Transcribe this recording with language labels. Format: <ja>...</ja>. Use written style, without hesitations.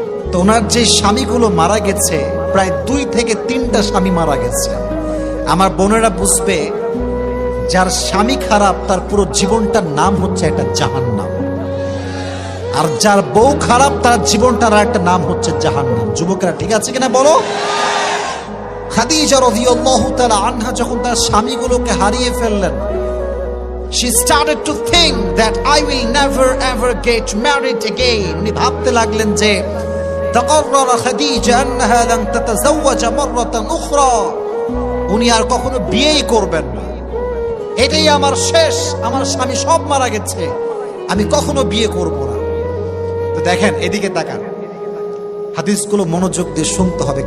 <bn>তো ওনার যে স্বামীগুলো মারা গেছে, প্রায় 2 থেকে 3টা স্বামী মারা গেছে। আমার বোনেরা বুঝবে, যার স্বামী খারাপ তার পুরো জীবনটার নাম হচ্ছে একটা জাহান্নাম, আর যার বউ খারাপ তার জীবনটার একটা নাম হচ্ছে জাহান্নাম। যুবকেরা ঠিক আছে কিনা বলো? খাদিজা রাদিয়াল্লাহু তাআলা আনহা যখন তার স্বামীগুলোকে হারিয়ে ফেললেন,</bn> <en>she started to think that I will never ever get married again.</en> <bn>উনি ভাবতে লাগলেন যে</bn> <ar>তাকাররারা খাদিজা আন্নাহা লান তাতাযাওয়াজা মাররাতান উখরা,</ar> <bn>উনি আর কখনো বিয়েই করবেন না। এটাই আমার শেষ, আমার স্বামী সব মারা গেছে, আমি কখনো বিয়ে করব না। তো দেখেন, এদিকে তাকান, হাদিসগুলো মনোযোগ দিয়ে শুনতে হবে।</bn>